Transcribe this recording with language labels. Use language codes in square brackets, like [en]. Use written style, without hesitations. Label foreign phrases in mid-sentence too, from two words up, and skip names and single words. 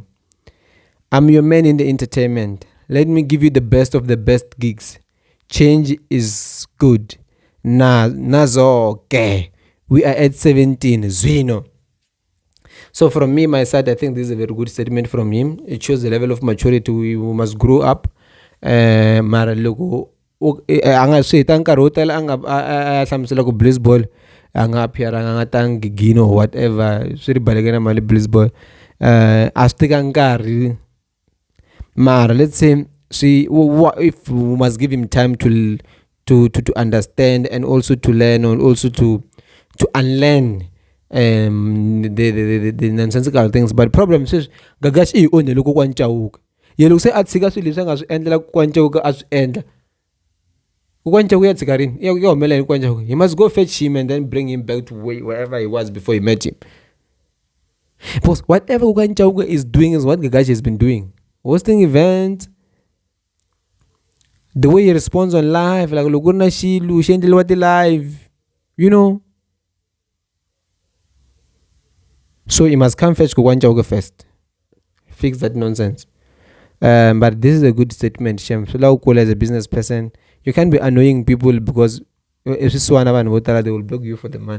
[en] I'm your man in the entertainment. Let me give you the best of the best gigs. Change is good. Nazoke. We are at 17. Zwino. So from me, my side, I think this is a very good statement from him. It shows the level of maturity we must grow up [ts] mara loko a nga swi heta nkarhi wo tala a nga a hlamusela ku blitzball a nga appearanga a nga tangi gigino [en] or whatever [ts] swi ri baleke na mali blitzball a swi teka nkarhi mara [en] let's say if we must give him time to understand and also to learn and also to unlearn the nonsensical things. But problem says [ts] Gagash I only loko Kokwani Chauke ye loko se a tshika swilo leswi a nga swi endlela Kokwani Chauke a swi endla Kokwani Chauke ya tshika rini ya humelela Kokwani Chauke. [en] He must go fetch him and then bring him back to wherever he was before he met him, because whatever Kokwani Chauke is doing is what Gagash has been doing, hosting events, the way he responds on live, like [ts] loko na xilo xi endleliwa ti live, [en] you know. So he must come fetch Kokwani Chauke first, fix that nonsense. But this is a good statement, Shem. So now cool as a business person, you can't be annoying people because if it's one they will block you for the man.